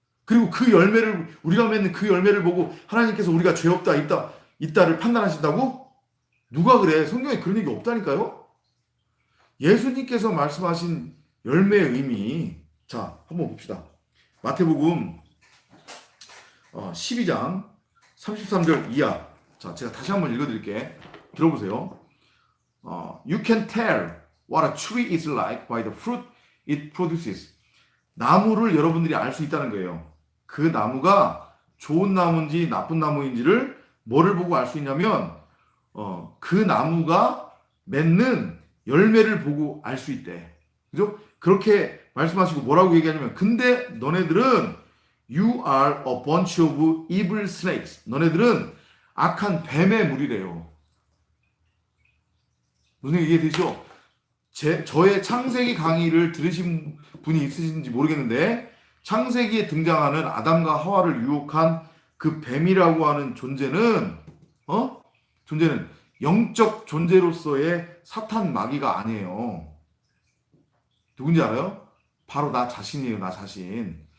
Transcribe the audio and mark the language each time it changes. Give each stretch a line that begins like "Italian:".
Korean: 그리고 그 열매를 우리가 맺는 그 열매를 보고 하나님께서 우리가 죄 없다 있다를 판단하신다고? 누가 그래? 성경에 그런 얘기 없다니까요. 예수님께서 말씀하신 열매의 의미 자 한번 봅시다. 마태복음 12장 33절 이하 자 제가 다시 한번 읽어드릴게. 들어보세요.
English: You can tell what a tree is like by the fruit it produces.
Korean: 나무를 여러분들이 알 수 있다는 거예요. 그 나무가 좋은 나무인지 나쁜 나무인지를 뭐를 보고 알 수 있냐면 그 나무가 맺는 열매를 보고 알 수 있대. 그죠? 그렇게 말씀하시고 뭐라고 얘기하냐면 근데 너네들은
English: You are a bunch of evil snakes.
Korean: 너네들은 악한 뱀의 무리래요. 무슨 얘기 되죠? 저의 창세기 강의를 들으신 분이 있으신지 모르겠는데 창세기에 등장하는 아담과 하와를 유혹한 그 뱀이라고 하는 존재는 영적 존재로서의 사탄 마귀가 아니에요. 누군지 알아요? 바로 나 자신이에요. 나 자신.